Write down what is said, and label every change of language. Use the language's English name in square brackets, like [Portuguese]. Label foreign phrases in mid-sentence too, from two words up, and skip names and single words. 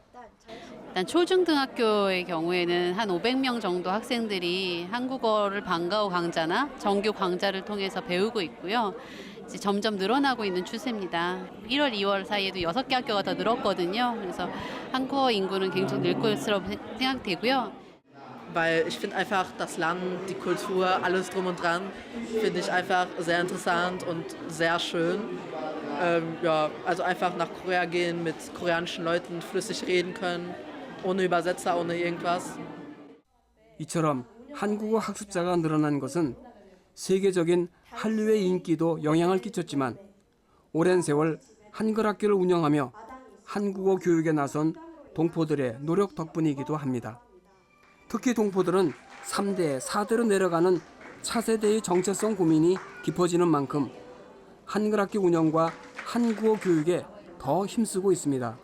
[Korean] 일단 초중등학교의 경우에는 한 500명 정도 학생들이 한국어를 방과 후 강좌나 정규 강좌를 통해서 배우고 있고요. 이제 점점 늘어나고 있는 추세입니다. 1월, 2월 사이에도 6개 학교가 더 늘었거든요. 그래서 한국어 인구는 계속 늘 것으로 생각되고요. [German] Weil ich finde einfach das Land, die Kultur, alles drum und dran, finde ich einfach sehr interessant und sehr schön. Ja, also einfach nach Korea gehen, mit koreanischen Leuten flüssig reden können, ohne Übersetzer, ohne irgendwas. [Korean] 이처럼 한국어 학습자가 늘어난 것은 세계적인 한류의 인기도 영향을 끼쳤지만 오랜 세월 한글 학교를 운영하며 한국어 교육에 나선 동포들의 노력 덕분이기도 합니다. 특히 동포들은 3대, 4대로 내려가는 차세대의 정체성 고민이 깊어지는 만큼 한글 학교 운영과 한국어 교육에 더 힘쓰고 있습니다.